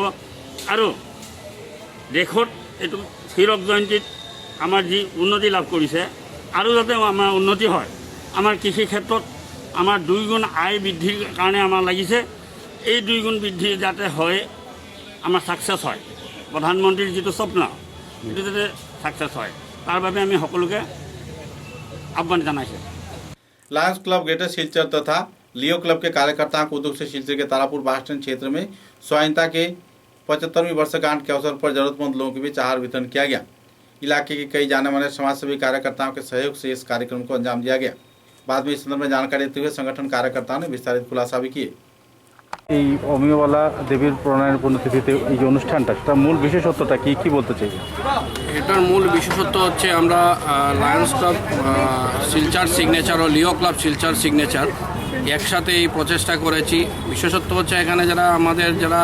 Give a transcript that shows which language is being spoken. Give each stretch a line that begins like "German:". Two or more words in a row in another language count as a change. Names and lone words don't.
Assamese: আৰু দেশত এইটো হীৰক জয়ন্তীত আমাৰ যি উন্নতি লাভ কৰিছে, আৰু যাতে আমাৰ উন্নতি হয়, আমাৰ কৃষি ক্ষেত্ৰত আমাৰ 2 গুণ আয় বৃদ্ধিৰ কাৰণে আমাৰ লাগিছে। এই 2 গুণ বৃদ্ধি যাতে হয়, আমাৰ ছাকচেছ হয়, প্ৰধানমন্ত্ৰীৰ যিটো স্বপ্ন সেইটো যাতে ছাকচেছ হয়, তাৰ বাবে আমি সকলোকে আহ্বান জনাইছোঁ।
Hindi: लायंस क्लब ग्रेटर सिलचर तथा लियो क्लब के कार्यकर्ताओं को उद्योग से सिलचर के तारापुर बस स्टैंड क्षेत्र में स्वाधीनता के 75वीं वर्षगांठ के अवसर पर जरूरतमंद लोगों के बीच आहार वितरण किया गया। इलाके के कई जाने माने समाजसेवी कार्यकर्ताओं के सहयोग से इस कार्यक्रम को अंजाम दिया गया। बाद में इस संदर्भ में जानकारी देते हुए संगठन कार्यकर्ताओं ने विस्तारित खुलासा भी किए।
Bangla: এই অমিয়বালা দেবীর প্রণয়নের পুণ্যতিথিতে এই যে অনুষ্ঠানটা, তার মূল বিশেষত্বটা কি কি বলতে চাইবেন? এটার মূল বিশেষত্ব হচ্ছে আমরা লায়ন্স ক্লাব শিলচর সিগনেচার ও লিও ক্লাব শিলচর সিগনেচার একসাথে এই প্রচেষ্টা করেছি। বিশেষত্ব হচ্ছে এখানে যারা আমাদের যারা